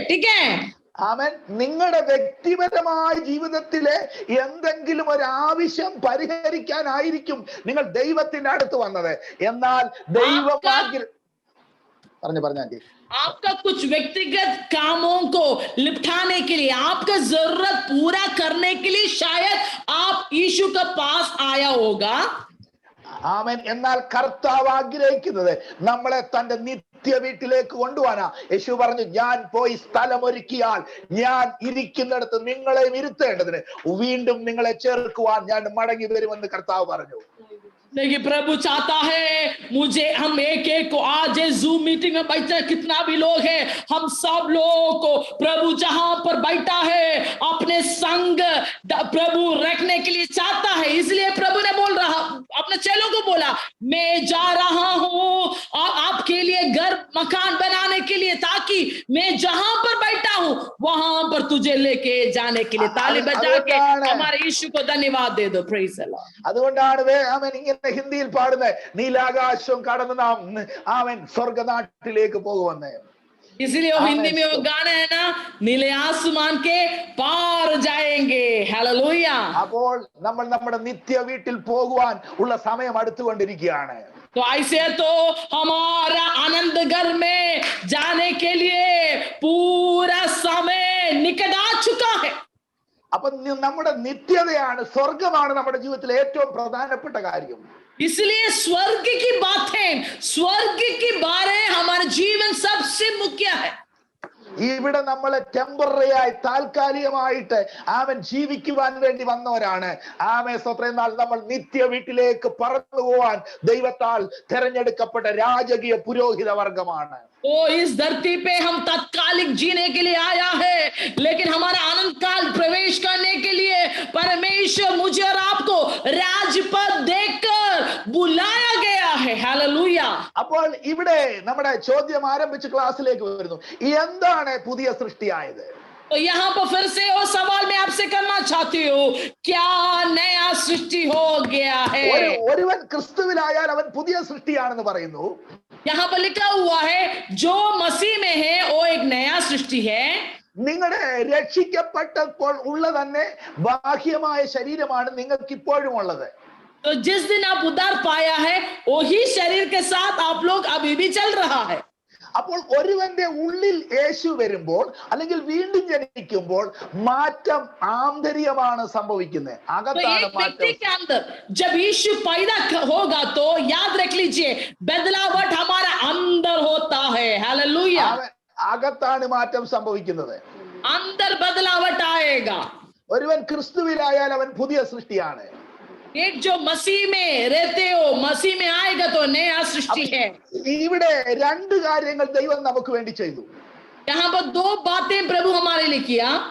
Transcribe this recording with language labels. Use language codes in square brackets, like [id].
[hi] ठीक है? [ml] ആമേൻ. നിങ്ങളുടെ വ്യക്തിപരമായ ജീവിതത്തിലെ എന്തെങ്കിലും ഒരു ആവശ്യം പരിഹരിക്കാനായിരിക്കും നിങ്ങൾ ദൈവത്തിന്റെ അടുത്ത് വന്നത്. എന്നാൽ ദൈവം പറഞ്ഞു [hi] आपका कुछ व्यक्तिगत कामों को निपटाने के लिए, आपका जरूरत पूरा करने के लिए शायद आप यीशु के पास आया होगा. [ml] ആമേൻ. എന്നാൽ കർത്താവ് ആഗ്രഹിക്കുന്നത് നമ്മളെ തന്റെ നിത്യ വീട്ടിലേക്ക് കൊണ്ടുപോകാനാ. യേശു പറഞ്ഞു, ഞാൻ പോയി സ്ഥലമൊരുക്കിയാൽ ഞാൻ ഇരിക്കുന്നിടത്ത് നിങ്ങളെ ഇരുത്തേണ്ടതിന് വീണ്ടും നിങ്ങളെ ചേർക്കുവാൻ ഞാൻ മടങ്ങി വരുമെന്ന് കർത്താവ് പറഞ്ഞു. [hi] लेकिन प्रभु चाहता है मुझे हम एक एक को आज जूम मीटिंग में बैठे कितना भी लोग हैं, हम सब लोगों को प्रभु जहां पर बैठा है अपने संग प्रभु रखने के लिए चाहता है. इसलिए प्रभु ने बोल रहा अपने चेलों को बोला, मैं जा रहा हूं आपके लिए घर मकान बनाने के लिए, ताकि मैं जहां पर बैठा हूं वहां पर तुझे लेके जाने के लिए. ताली बजा के हमारे यीशु को धन्यवाद दे दो. [en] Praise the Lord. [ml] അതുകൊണ്ടാണ് ആമേൻ ഇങ്ങനെ ഹിന്ദിയിൽ പാടുന്നത്, നീലാകാശം കടന്ന് നാം ആമേൻ സ്വർഗനാട്ടിലേക്ക് പോകുമെന്ന്. [hi] इसलिए वो हिंदी में वो गाना है ना, नीले आसमान के पार जाएंगे. हालेलुया. [ml] അപ്പോൾ നമ്മൾ നമ്മുടെ നിത്യ വീട്ടിൽ പോകുവാൻ ഉള്ള സമയം അടുത്തുകൊണ്ടിരിക്കുകയാണ്. [hi] तो ऐसे तो हमारा आनंद घर में जाने के लिए पूरा समय निकट आ चुका है. [ml] അപ്പൊ നമ്മുടെ നിത്യതയാണ്, സ്വർഗമാണ് നമ്മുടെ ജീവിതത്തിലെ ഏറ്റവും പ്രധാനപ്പെട്ട കാര്യം. [hi] इसलिए स्वर्ग की बातें, स्वर्ग की बातें हमारे जीवन सबसे मुख्य है. [ml] ഇവിടെ നമ്മളെ ടെമ്പററി ആയി താൽക്കാലികമായിട്ട് ആമൻ ജീവിക്കുവാൻ വേണ്ടി വന്നവരാണ്. ആമേ സ്തോത്രം. എന്നാൽ നമ്മൾ നിത്യ വീട്ടിലേക്ക് പറന്നു പോവാൻ ദൈവത്താൽ തെരഞ്ഞെടുക്കപ്പെട്ട രാജകീയ പുരോഹിത വർഗമാണ്. [hi] ओ इस धरती पे हम तत्कालिक जीने के लिए आया है, लेकिन हमारा अनंत काल प्रवेश करने के लिए परमेश्वर मुझे और आपको राजपद देकर बुलाया गया है. हालेलुया. [ml] അപ്പോൾ ഇവിടെ നമ്മുടെ ചോദ്യം ആരംഭിച്ച ക്ലാസ്സിലേക്ക് വരുന്നു, എന്താണ് പുതിയ സൃഷ്ടിയായത്? [hi] तो यहाँ पर फिर से वो सवाल मैं आपसे करना चाहती हूँ, क्या नया सृष्टि हो गया है? [ml] ഒരുവൻ ക്രിസ്തുവിലായാൽ അവൻ പുതിയ സൃഷ്ടിയാണെന്ന് പറയുന്നു. [hi] यहाँ पर लिखा हुआ है जो मसीह में है वो एक नया सृष्टि है. [ml] നിങ്ങളുടെ രക്ഷിക്കപ്പെട്ടപ്പോൾ ഉള്ള തന്നെ ബാഹ്യമായ ശരീരമാണ് നിങ്ങൾക്ക് ഇപ്പോഴും ഉള്ളത്. [hi] तो जिस दिन आप उद्धार पाया है वही शरीर के साथ आप लोग अभी भी चल रहा है. [ml] അപ്പോൾ ഒരുവന്റെ ഉള്ളിൽ യേശു വരുമ്പോൾ അല്ലെങ്കിൽ വീണ്ടും ജനിക്കുമ്പോൾ മാറ്റം ആന്തരികമാണ് സംഭവിക്കുന്നത്, അകത്താണ് മാറ്റം. [hi] जब यीशु पैदा होगा तो याद रख लीजिए बदलावट हमारा अंदर होता है. हालेलुया. [ml] അകത്താണ് മാറ്റം സംഭവിക്കുന്നത്. [hi] अंदर बदलावट आएगा. [ml] ഒരുവൻ ക്രിസ്തുവിലായാൽ അവൻ പുതിയ സൃഷ്ടിയാണ്. [hi] एक जो मसीह में रहते हो, मसीह में आएगा तो नया सृष्टि है. [ml] ഇവിടെ രണ്ട് കാര്യങ്ങൾ ദൈവം നമുക്ക് വേണ്ടി ചെയ്തു. [hi] यहाँ पर दो बातें प्रभु हमारे लिए किया.